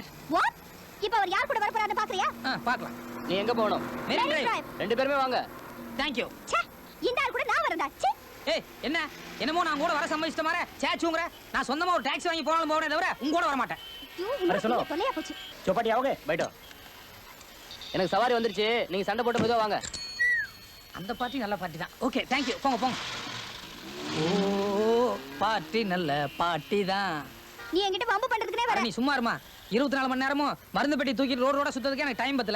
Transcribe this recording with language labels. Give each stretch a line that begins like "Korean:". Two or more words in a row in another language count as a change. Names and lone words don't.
Tamil: வாட்? இப்போ அவர் யார் கூட வர போறாருன்னு பாக்குறியா? பார்க்கலாம். நீ எங்க போகணும்? மெரின் டிரைவ். டிரைவ். 2 பேருமே வாங்க. தேங்க்யூ. ச்சே, இந்த ஆள் கூட நான் வரேன்டா. ச்சே. ஏய், என்ன என்னமோ நான் கூட வர சம்மதிச்சிட்ட மாதிரி சேச்சுங்கற. நான் சொந்தமா ஒரு டாக்ஸி வாங்கி போனாலும் போறேனே தவிர உங்க கூட வர மாட்டேன். ஐயோ,
Hindi: अरे सुनो।
Tamil: தொல்லையா போச்சு.
Hindi: चौपाटी आओगे? बैठो.
Tamil: எனக்கு சவாரி வந்துருச்சு, நீங்க சண்டை போட்டு மெதுவா வாங்க. அந்த பார்ட்டி நல்ல பார்ட்டி தான்.
English: okay, thank you.
Tamil: போங்க போங்க. ஓ, பார்ட்டி நல்ல பார்ட்டி தான். நீ என்கிட்ட வம்பு பண்றதுக்குனே வர. நீ சும்மா இருமா. 24 மணி நேரமும் மருந்து பெட்டி தூக்கிட்டு ரோட சுத்ததுக்கு எனக்கு டைம் பத்தல.